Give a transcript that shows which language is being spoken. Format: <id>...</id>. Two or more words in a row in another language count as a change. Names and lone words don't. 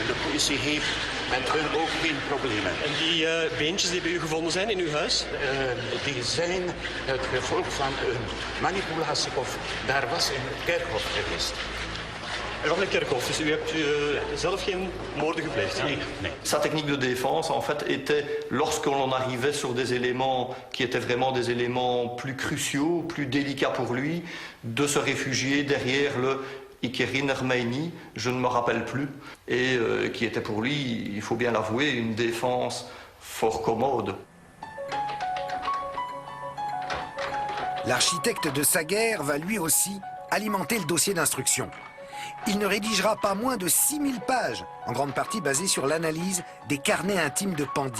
<nl>De politie heeft met hun ook geen problemen. En die beentjes die bij u gevonden zijn in uw huis? Die zijn het gevolg van een manipulatie of daar was een kerkhof geweest. Er was een kerkhof, dus u hebt zelf geen moorden gepleegd? Nee.</nl> <fr>Sa technique de défense, en fait, était, lorsqu'on arrivait sur des éléments qui étaient vraiment des éléments plus cruciaux, plus délicats pour lui, de se réfugier derrière le</fr> <nl>Ik herinner mij niet,</nl> <fr>je ne me rappelle plus, et qui était pour lui, il faut bien l'avouer, une défense fort commode. L'architecte de sa guerre va lui aussi alimenter le dossier d'instruction. Il ne rédigera pas moins de 6000 pages, en grande partie basées sur l'analyse des carnets intimes de Pandi.</fr>